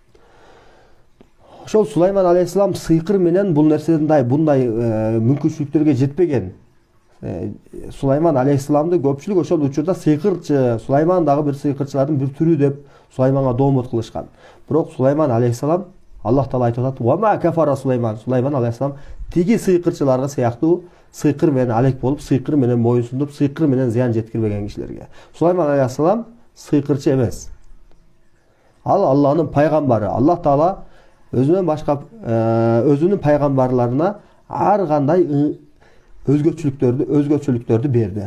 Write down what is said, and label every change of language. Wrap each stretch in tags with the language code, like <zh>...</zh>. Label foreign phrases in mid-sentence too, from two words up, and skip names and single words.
<ky>Ошол Сулайман алейхиссалам сыйкыр менен бул нерседен bunday мүмкүнчүлүктөргө жетпеген. Сулайман алейхиссаламды көпчүлүк ошол учурда сыйкырчы, Сулайман дагы бир сыйкырчылардын бир түрү деп Сулайманга доомот кылышкан. Бирок Сулайман алейхиссалам, Аллах таала айтып атат:</ky> <ar>"وما كفر سليمان."</ar> <ky>Сулайман алейхиссалам тиги сыйкырчыларга сыяктуу сыйкыр менен алек болуп, сыйкыр менен моюнсундуп, сыйкыр менен зыян жеткирбеген кишилерге. Сулайман алейхиссалам сыйкырчы эмес. Ал Аллахтын пайгамбары. Аллах таала өзүнөн башка өзүнүн пайгамбарларына ар кандай өзгөчөлүктөрдү берди.</ky>